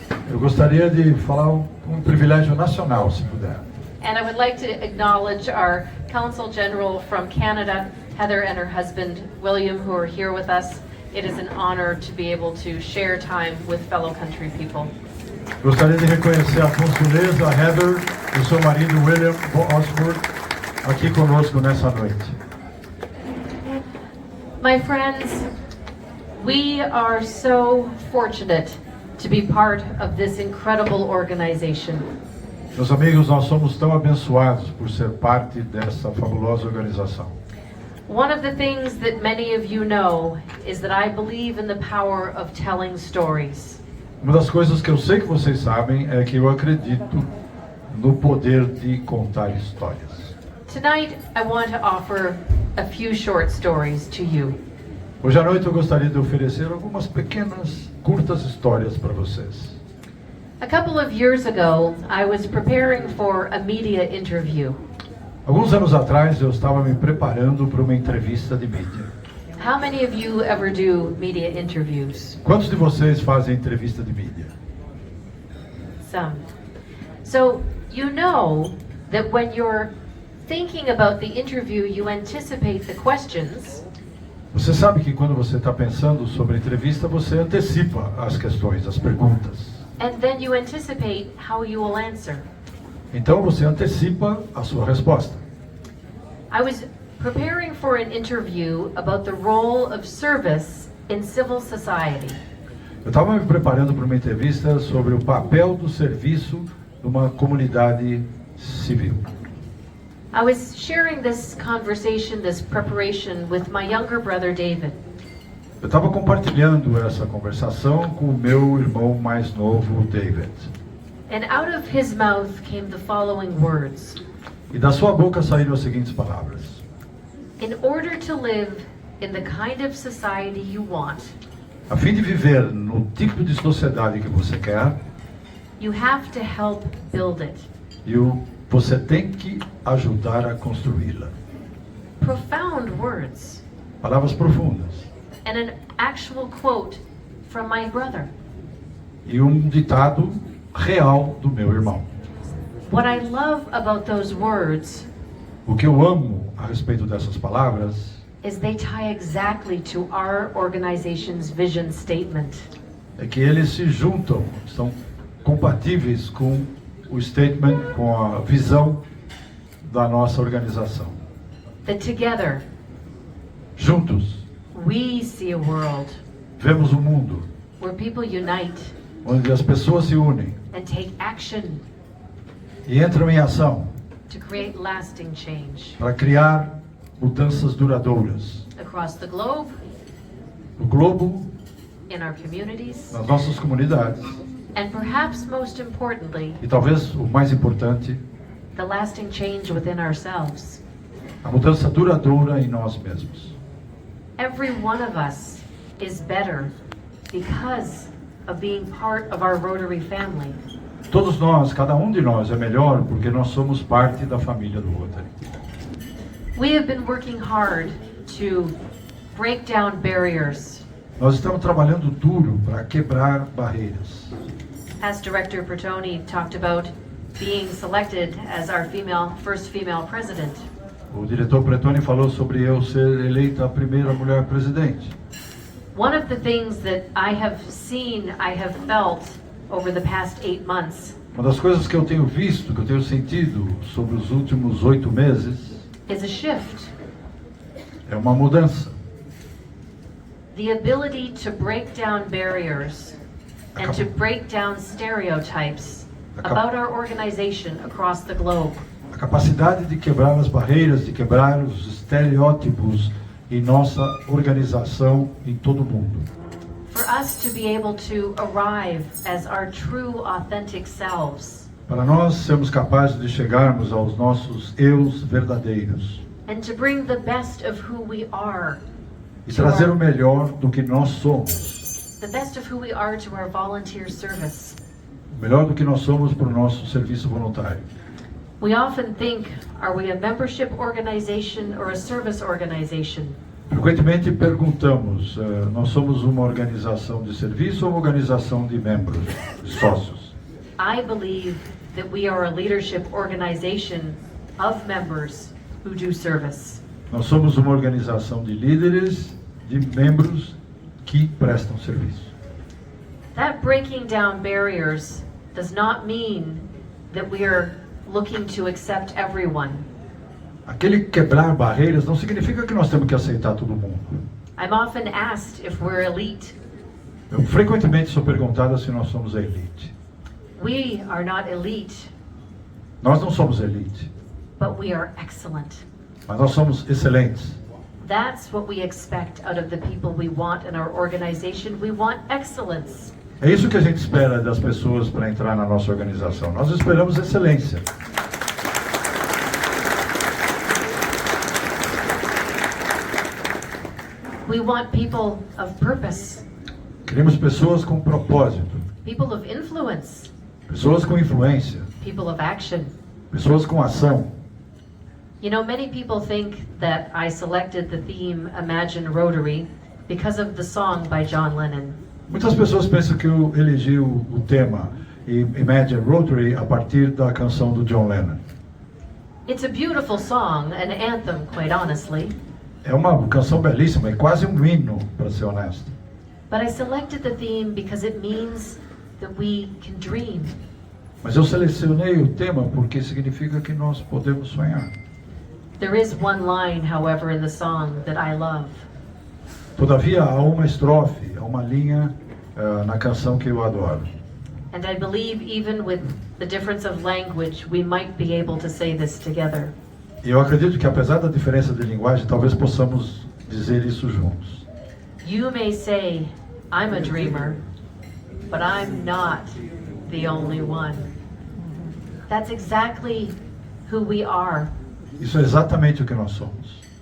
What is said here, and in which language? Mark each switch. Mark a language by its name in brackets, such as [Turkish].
[Portuguese] Eu gostaria de falar um privilégio nacional, se puder. [English] And I would like to acknowledge our Consul General from Canada, Heather, and her husband, William, who are here with us. It is an honor to be able to share time with fellow country people. [Portuguese] Gostaria de reconhecer a consuleza Heather e o seu marido William Osford aqui conosco nessa noite. [English] My friends, we are so fortunate to be part of this incredible organization. [Portuguese] Meus amigos, nós somos tão abençoados por ser parte dessa fabulosa organização. [English] One of the things that many of you know is that I believe in the power of telling stories. [Portuguese] Uma das coisas que eu sei que vocês sabem é que eu acredito no poder de contar histórias. [English] Tonight, I want to offer a few short stories to you. [Portuguese] Hoje à noite eu gostaria de oferecer algumas pequenas, curtas histórias para vocês. [English] A couple of years ago, I was preparing for a media interview. [Portuguese] Alguns anos atrás eu estava me preparando para uma entrevista de mídia. [English] How many of you ever do media interviews? [Portuguese] Quantos de vocês fazem entrevista de mídia? [English] Some. So, you know that when you're thinking about the interview, you anticipate the questions. [Portuguese] Você sabe que quando você está pensando sobre a entrevista, você antecipa as questões, as perguntas. [English] And then you anticipate how you will answer. [Portuguese] Então você antecipa a sua resposta. [English] I was preparing for an interview about the role of service in civil society. [Portuguese] Eu estava me preparando para uma entrevista sobre o papel do serviço numa comunidade civil. [English] I was sharing this conversation, this preparation with my younger brother David. [Portuguese] Eu estava compartilhando essa conversação com o meu irmão mais novo, David. [English] And out of his mouth came the following words. [Portuguese] E da sua boca saíram as seguintes palavras. [English] In order to live in the kind of society you want, [Portuguese] A fim de viver no tipo de sociedade que você quer, [English] you have to help build it. [Portuguese] você tem que ajudar a construí-la. [English] Profound words. [Portuguese] Palavras profundas. [English] And an actual quote from my brother. [Portuguese] E ditado real do meu irmão. [English] What I love about those words [Portuguese] O que eu amo a respeito dessas palavras [English] is they tie exactly to our organization's vision statement. [Portuguese] é que eles se juntam, são compatíveis com o statement, com a visão da nossa organização. [English] That together [Portuguese] Juntos, [English] we see a world [Portuguese] vemos um mundo [English] where people unite [Portuguese] onde as pessoas se unem [English] and take action [Portuguese] e entram em ação [English] to create lasting change [Portuguese] para criar mudanças duradouras [English] across the globe, [Portuguese] no globo, [English] in our communities, [Portuguese] nas nossas comunidades [English] and perhaps most importantly, [Portuguese] e talvez o mais importante, [English] the lasting change within ourselves. [Portuguese] a mudança duradoura em nós mesmos. [English] Every one of us is better because of being part of our Rotary family. [Portuguese] Todos nós, cada um de nós é melhor porque nós somos parte da família do Rotary. [English] We have been working hard to break down barriers. [Portuguese] Nós estamos trabalhando duro para quebrar barreiras. [English] As Director Bertoni talked about being selected as our first female president. [Portuguese] O diretor Pretoni falou sobre eu ser eleita a primeira mulher presidente. [English] One of the things that I have seen, I have felt over the past 8 months [Portuguese] Uma das coisas que eu tenho visto, que eu tenho sentido sobre os últimos 8 meses, [English] is a shift. [Portuguese] é uma mudança. [English] The ability to break down barriers and to break down stereotypes about our organization across the globe. [Portuguese] A capacidade de quebrar as barreiras, de quebrar os estereótipos em nossa organização em todo o mundo. [English] For us to be able to arrive as our true, authentic selves. [Portuguese] Para nós sermos capazes de chegarmos aos nossos eus verdadeiros. [English] And to bring the best of who we are. [Portuguese] E trazer o melhor do que nós somos. [English] The best of who we are to our volunteer service. [Portuguese] O melhor do que nós somos para o nosso serviço voluntário. [English] We often think, are we a membership organization or a service organization? [Portuguese] Frequentemente perguntamos, nós somos uma organização de serviço ou uma organização de membros, de sócios? [English] I believe that we are a leadership organization of members who do service. [Portuguese] Nós somos uma organização de líderes, de membros que prestam serviço. [English] That breaking down barriers does not mean that we are looking to accept everyone. [Portuguese] Aquele quebrar barreiras não significa que nós temos que aceitar todo mundo. [English] I'm often asked if we're elite. [Portuguese] Eu frequentemente sou perguntada se nós somos a elite. [English] We are not elite, [Portuguese] Nós não somos elite, [English] but we are excellent. [Portuguese] mas nós somos excelentes. [English] That's what we expect out of the people we want in our organization. We want excellence. [Portuguese] É isso que a gente espera das pessoas para entrar na nossa organização. Nós esperamos excelência. [English] We want people of purpose, [Portuguese] Queremos pessoas com propósito, [English] people of influence, [Portuguese] pessoas com influência, [English] people of action. [Portuguese] pessoas com ação. [English] You know, many people think that I selected the theme Imagine Rotary because of the song by John Lennon. [Portuguese] Muitas pessoas pensam que eu elegi o tema Imagine Rotary a partir da canção do John Lennon. [English] It's a beautiful song, an anthem, quite honestly. [Portuguese] É uma canção belíssima, é quase um hino, para ser honesto. [English] But I selected the theme because it means that we can dream. [Portuguese] Mas eu selecionei o tema porque significa que nós podemos sonhar. [English] There is one line, however, in the song that I love. [Portuguese] Todavia, há uma estrofe, há uma linha na canção que eu adoro. [English] And I believe even with the difference of language, we might be able to say this together. [Portuguese] E eu acredito que apesar da diferença de linguagem, talvez possamos dizer isso juntos. [English] You may say, I'm a dreamer, but I'm not the only one. That's exactly who we are. [Portuguese] Isso é exatamente o que nós somos.